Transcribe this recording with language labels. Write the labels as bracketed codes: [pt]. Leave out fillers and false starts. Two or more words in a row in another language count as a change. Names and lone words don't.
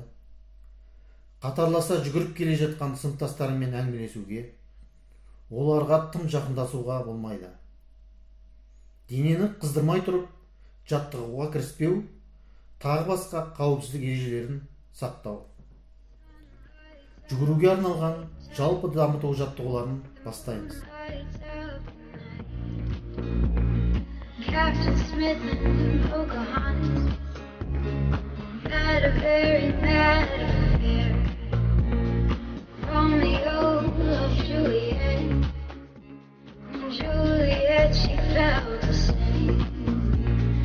[kk] Қатарласа жүгіріп келе жатқан сыныптастарымен әңгімелесуге, оларға тым жақындасуға болмайды. Денені қыздырмай тұрып, жаттығуға кіріспеу, тағы басқа қауіпсіздік ережелерін сақтау. Жүгіруге арналған жалпы дамыту жаттығуларын бастаймыз. [en] Captain Smith and Pocahontas had a very bad affair. Romeo loved Juliet, and Juliet, she felt the same.